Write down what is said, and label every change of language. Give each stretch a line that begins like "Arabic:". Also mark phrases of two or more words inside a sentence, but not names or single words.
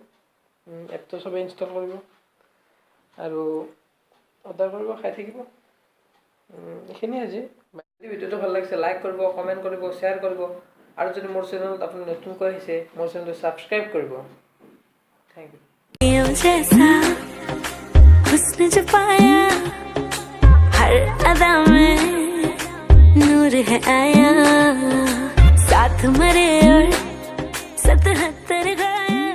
Assamese: এপটো চবেই ইনষ্টল কৰিব আৰু অৰ্ডাৰ কৰিব, খাই থাকিব। এইখিনিয়ে আজি। যদি ভিডিঅ'টো ভাল লাগিছে লাইক কৰিব, কমেণ্ট কৰিব, শ্বেয়াৰ কৰিব, আৰু যদি মোৰ চেনেলত আপুনি নতুনকৈ আহিছে মোৰ চেনেলটো ছাবস্ক্ৰাইব কৰিব।
English: thank you.
Hindi: जैसा हुस्न जो पाया हर अदा में नूर है आया, साथ मरे और 77 गाए।